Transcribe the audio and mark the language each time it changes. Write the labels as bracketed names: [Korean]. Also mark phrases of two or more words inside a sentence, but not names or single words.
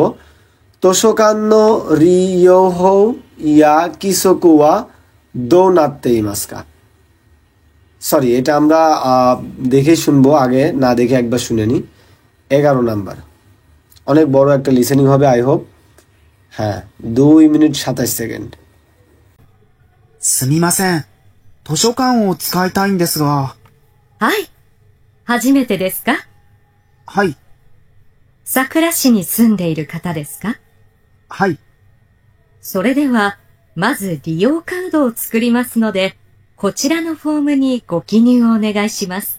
[Japanese] 図書館の利用方法や規則はどうなっていますか, [Bangla] সরি এটা আমরা দেখে শুনবো, আগে না দেখে একবার শুনে নি। 11 নাম্বার, অনেক বড় একটা লিসেনিং হবে, [English] I hope. [Bangla] হ্যাঁ, 2 মিনিট 27 সেকেন্ড। [Japanese] すみません。図書館を使いたいんですが。はい。初めてですか？はい。桜市に住んでいる方ですか？はい。それでは、まず利用カードを作りますので、こちらのフォームにご記入をお願いします。